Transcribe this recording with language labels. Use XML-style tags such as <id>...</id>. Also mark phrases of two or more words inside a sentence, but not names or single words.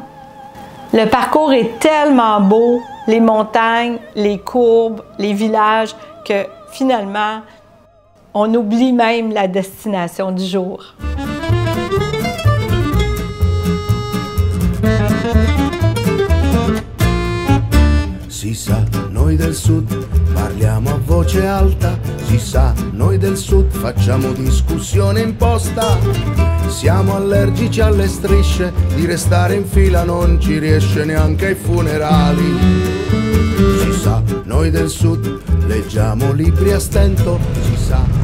<fr>Le parcours est tellement beau, les montagnes, les courbes, les villages, que finalement, on oublie même la destination du jour.</fr> <it>Si sa, noi del sud parliamo a voce alta, si sa, noi del sud facciamo discussione imposta. Siamo allergici alle strisce, di restare in fila non ci riesce neanche ai funerali. Si sa, noi del sud leggiamo libri a stento, si sa.</it>